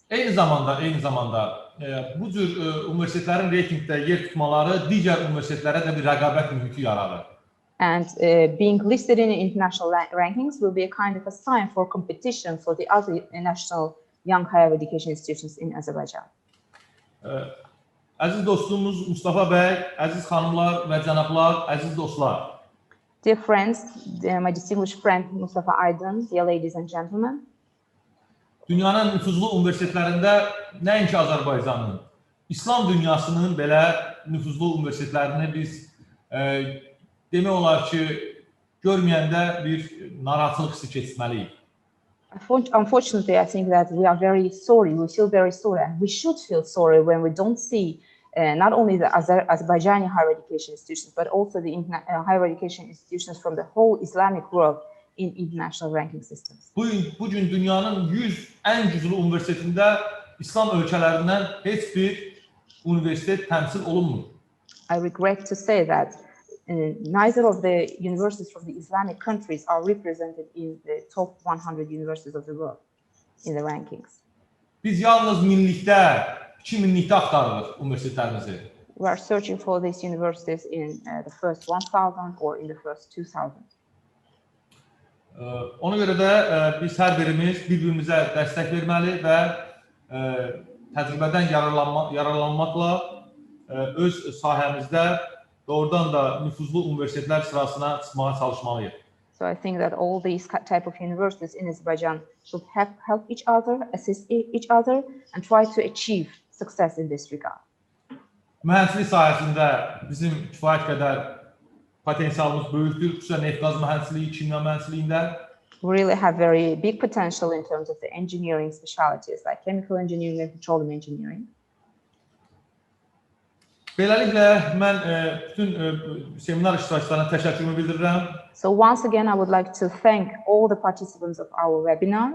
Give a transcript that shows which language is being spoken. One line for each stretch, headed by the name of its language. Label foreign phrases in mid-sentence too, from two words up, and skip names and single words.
Azerbaijani: Eyni zamanda bu cür universitetlərin reytingdə yer tutmaları digər universitetlərə də bir rəqabət mühiti yaradır.
English: And being listed in international rankings will be a kind of a sign for competition for the other national young higher education institutions in Azerbaijan.
Azerbaijani: Əziz dostumuz Mustafa bəy, əziz xanımlar və cənablar, əziz dostlar.
English: Dear friends, my distinguished friend Mustafa Aydın, dear ladies and gentlemen.
Azerbaijani: Dünyanın nüfuzlu universitetlərində nəinki Azərbaycanın, İslam dünyasının belə nüfuzlu universitetlərini biz demək olar ki, görməyəndə bir narahatçılıq hissi keçirməliyik.
English: Unfortunately, I think that we are very sorry, we feel very sorry, and we should feel sorry when we don't see not only the Azerbaijani higher education institutions, but also the higher education institutions from the whole Islamic world in international ranking systems.
Azerbaijani: Bugün dünyanın 100 ən güclü universitetində İslam ölkələrindən heç bir universitet təmsil olunmur.
English: I regret to say that neither of the universities from the Islamic countries are represented in the top 100 universities of the world in the rankings.
Azerbaijani: Biz yalnız minlikdə, 2000-likdə axtarırıq universitetlərimizi.
English: We are searching for these universities in the first 1,000 or in the first 2,000.
Azerbaijani: Ona görə də biz hər birimiz bir-birimizə dəstək verməli və təcrübədən yararlanmaqla öz sahəmizdə doğrudan da nüfuzlu universitetlər sırasına çıxmağa çalışmalıyıq.
English: So I think that all these type of universities in Azerbaijan should help each other, assist each other, and try to achieve success in this regard.
Azerbaijani: Mühəndislik sahəsində bizim kifayət qədər potensialımız böyükdür, xüsusən neft-qaz mühəndisliyi, kimya mühəndisliğində.
English: We really have very big potential in terms of the engineering specialties like chemical engineering and petroleum engineering.
Azerbaijani: Beləliklə, mən bütün seminar iştirakçılarına təşəkkürümü bildirirəm.
English: So once again, I would like to thank all the participants of our webinar.